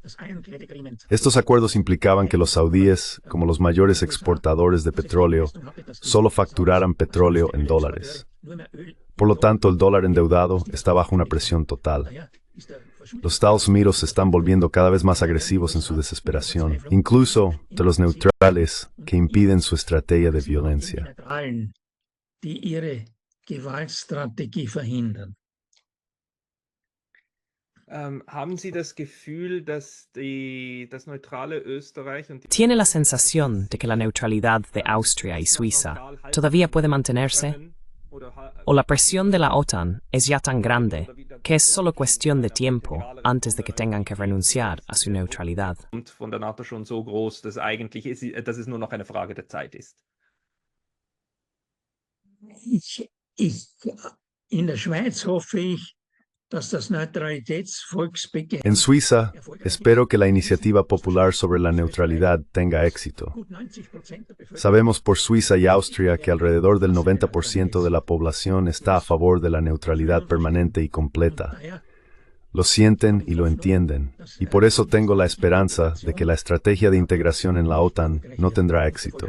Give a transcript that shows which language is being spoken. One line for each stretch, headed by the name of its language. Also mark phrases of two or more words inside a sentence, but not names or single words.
Spanish: Estos acuerdos implicaban que los saudíes, como los mayores exportadores de petróleo, solo facturaran petróleo en dólares. Por lo tanto, el dólar endeudado está bajo una presión total. Los Estados Unidos se están volviendo cada vez más agresivos en su desesperación, incluso de los neutrales que impiden su estrategia de violencia.
German: Haben Sie das Gefühl, dass das neutrale Österreich und
Spanish: ¿Tiene la sensación de que la neutralidad de Austria y Suiza todavía puede mantenerse? ¿O la presión de la OTAN es ya tan grande que es solo cuestión de tiempo antes de que tengan que renunciar a su neutralidad?
German: von der NATO schon so groß, dass es nur noch eine Frage der Zeit ist? In der Schweiz hoffe ich, dass das Neutralitätsvolksbegehren
Spanish: En Suiza, espero que la iniciativa popular sobre la neutralidad tenga éxito. Sabemos por Suiza y Austria que alrededor del 90% de la población está a favor de la neutralidad permanente y completa. Lo sienten y lo entienden, y por eso tengo la esperanza de que la estrategia de integración en la OTAN no tendrá éxito.